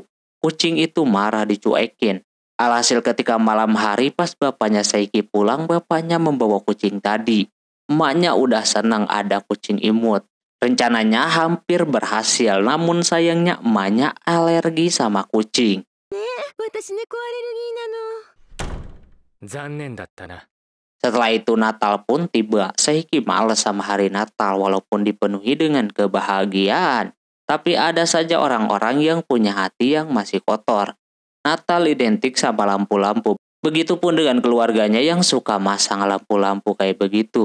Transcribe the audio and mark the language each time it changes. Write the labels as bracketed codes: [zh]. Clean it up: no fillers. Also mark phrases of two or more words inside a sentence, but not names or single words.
[id] Kucing itu marah dicuekin. Alhasil ketika malam hari pas bapaknya Saiki pulang, bapaknya membawa kucing tadi. Emaknya udah senang ada kucing imut. Rencananya hampir berhasil, namun sayangnya emaknya alergi sama kucing. [ja] 残念だったな。 [id] Setelah itu Natal pun tiba. Saiki males sama hari Natal walaupun dipenuhi dengan kebahagiaan. Tapi ada saja orang-orang yang punya hati yang masih kotor. Natal identik sama lampu-lampu. Begitupun dengan keluarganya yang suka masang lampu-lampu kayak begitu.